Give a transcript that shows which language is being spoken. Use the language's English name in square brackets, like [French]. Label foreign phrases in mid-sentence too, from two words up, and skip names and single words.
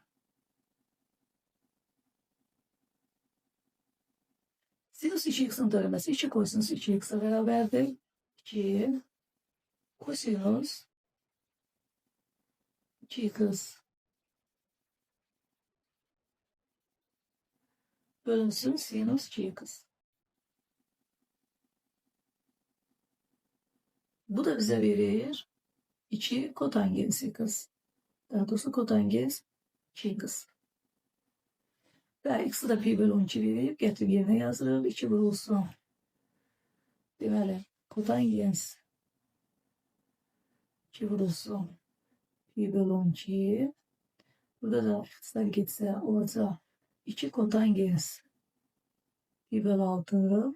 [Azerbaijani] Sinus 2x'in tərəməsi 2 kosinus 2x'e bərabərdir. 2 kosinus 2x bölünsün sinus 2x. Bu da bize verir 2 kotangens x. Daha doğrusu kotangens 2x. Ve x'i de pi bölü 12 verip getirip yerine yazırıq. 2 vurulsun. Deməli, kotangens 2 vurulsun. Pi bölü 12. Burada da x'ler gitse olacaq 2 kotangens pi bölü 6.